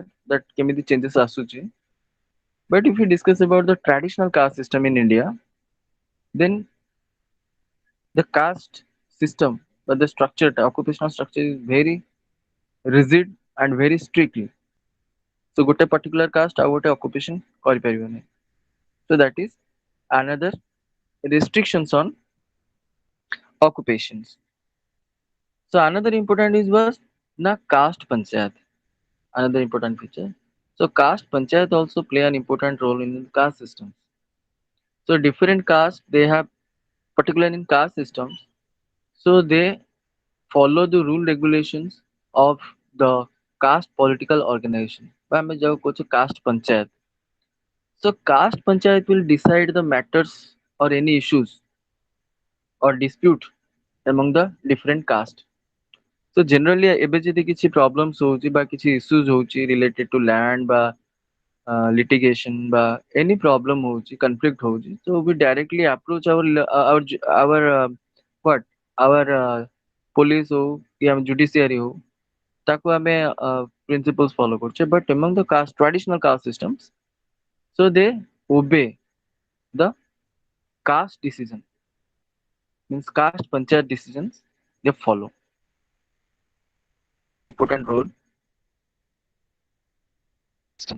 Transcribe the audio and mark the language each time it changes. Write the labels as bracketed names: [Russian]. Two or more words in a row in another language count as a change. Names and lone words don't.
[Odia] That କେମିତି changes ଆସୁଛି. [English] But if we discuss about the traditional caste system in India, then the caste system, but the structure, the occupational structure is very rigid and very strictly. [Odia] So ଗୋଟେ [English] particular caste [Odia] ଆଉ ଗୋଟେ occupation କରିପାରିବନି. [English] So that is another restrictions on occupations. So another important is was na caste panchayat. Another important feature. So caste panchayat also play an important role in the caste systems. So different castes they have particularly in caste systems. So they follow the rule regulations of the caste political organization. [Odia] ବା ଆମେ ଯାହାକୁ କହୁଛେ [English] caste panchayat. So caste panchayat will decide the matters or any issues or dispute among the different caste. So generally [Odia] ଏବେ ଯଦି କିଛି [English] problems [Odia] ହଉଛି ବା କିଛି [English] issues ହଉଛି related to land ବା litigation ବା any problem ହଉଛି conflict ହଉଛି so we directly approach our what our police [Odia] ହଉ କି ଆମ [English] judiciary [Odia] ହଉ ତାକୁ ଆମେ [English] principles follow କରୁଛେ but among the caste traditional caste systems so they obey the caste decision means caste panchayat decisions they follow important role system.